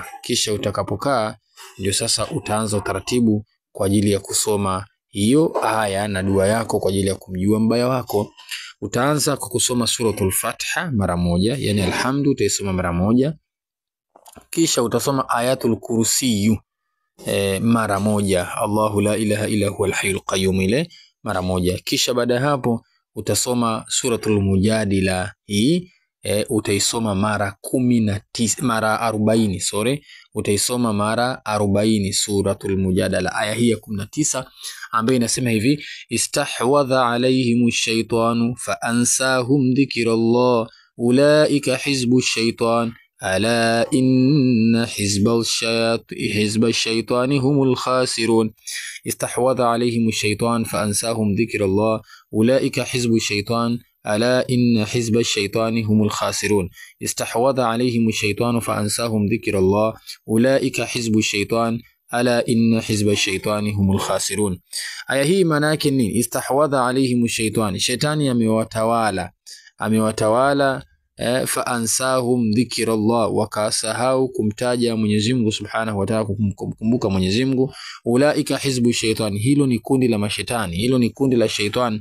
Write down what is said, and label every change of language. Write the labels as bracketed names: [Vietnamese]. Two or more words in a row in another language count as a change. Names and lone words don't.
[Swahili] Kisha utakapokaa ndio sasa utaanza utaratibu kwa ajili ya kusoma hiyo aya na dua yako kwa ajili ya kumjua mbaya wako. Utaanza kwa kusoma suratul Fatiha mara moja, yani alhamdu utaisoma mara moja. Kisha utasoma ayatul kursiyu mara moja, [Arabic] الله لا إله إلا هو الحي القيوم, [Swahili] ile mara moja. Kisha baada hapo utasoma suratul Mujadila, hii utaisoma mara 40, utaisoma mara 40 suratul Mujadala, aya hii ya 19 ambayo inasema hivi, [Arabic] استحوذ عليهم الشيطان فأنساهم ذكر الله أولئك حزب الشيطان ألا إن حزب الشيطان هم الخاسرون. استحوذ عليهم الشيطان فأنساهم ذكر الله أولئك حزب الشيطان ألا إن حزب الشيطان هم الخاسرون. استحوذ عليهم الشيطان فأنساهم ذكر الله أولئك حزب الشيطان ألا إن حزب الشيطان هم الخاسرون. [Swahili] Aya hii maana yake nini? [Arabic] استحوذ عليهم الشيطان, [Swahili] shaitani amewatawala [Arabic] فأنساهم ذكر الله, [Swahili] wakasahau kumtaja Mwenyezi Mungu [Arabic] سبحانه وتعالى, [Swahili] kumkumbuka Mwenyezi Mungu. [Arabic] أولئك حزب الشيطان, [Swahili] hilo ni kundi la mashaitani, hilo ni kundi la shaitan.